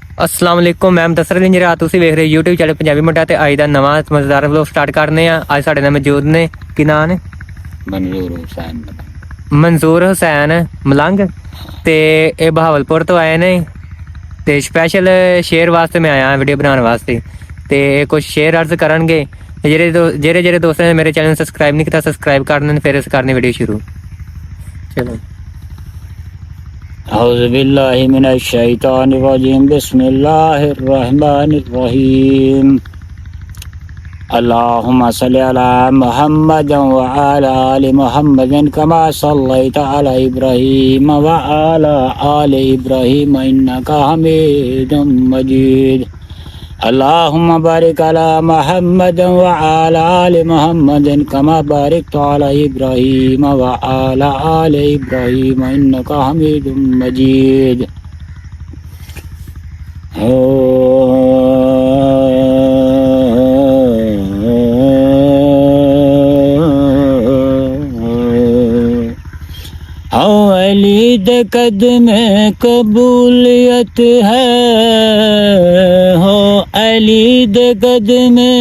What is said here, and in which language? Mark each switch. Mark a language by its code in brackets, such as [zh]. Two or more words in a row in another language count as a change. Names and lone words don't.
[pa] السلام علیکم میم دسر دن ذرا تسی ویکھ رہے YouTube چینل پنجابی منڈا تے اج دا نواں مزیدار ولاگ سٹارٹ کرنے آں. اج ساڈے نال موجود نے کی ناں نے منظور حسین ملنگ تے اے بہاولپور توں آئے نے تے سپیشل شعر واسطے میں آیا ویڈیو بنانے واسطے تے کجھ شعر عرض کرنگے. جیڑے دوستوں نے میرے چینل سبسکرائب نہیں کیا سبسکرائب کرنے فیر اس کرنے ویڈیو شروع. चलो [ar] أعوذ بالله من الشيطان الرجيم بسم الله الرحمن الرحيم اللهم صل على محمد وعلى آل محمد كما صليت على إبراهيم وعلى آل إبراهيم إنك حميد مجيد. اللهم بارك على محمد وعلى آل محمد كما باركت على إبراهيم وعلى آل إبراهيم إنك حميد مجيد. [pa] علی دے قدم قبولیت ہے ہو علی دے قدم